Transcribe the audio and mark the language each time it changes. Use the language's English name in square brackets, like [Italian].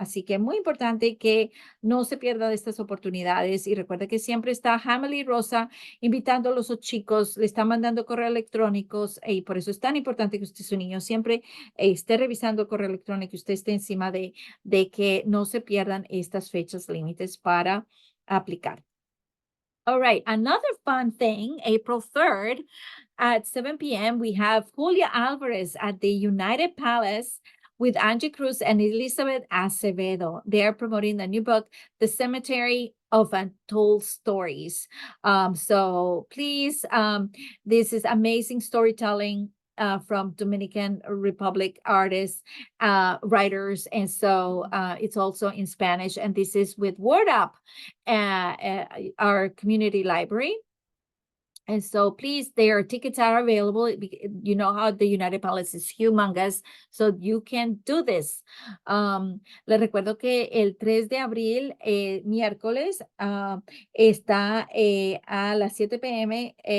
[Spanish] Así que muy importante que no se pierda de estas oportunidades y recuerde que siempre está Hamily Rosa invitando a los chicos, le está mandando correos electrónicos y por eso es tan importante que usted, su niño, siempre esté revisando el correo electrónico y usted esté encima de que no se pierdan estas fechas límites para aplicar. [English] All right, another fun thing, April 3rd at 7 p.m., we have Julia Alvarez at the United Palace with Angie Cruz and Elizabeth Acevedo. They are promoting the new book, The Cemetery of Untold Stories. So please, this is amazing storytelling from Dominican Republic artists, writers. And so it's also in Spanish. And this is with Word Up, our community library. And so please, their tickets are available. You know how the United Palace is humongous, so you can do this. [Spanish] Les recuerdo que el 3 de abril, miércoles, está a las 7 p.m.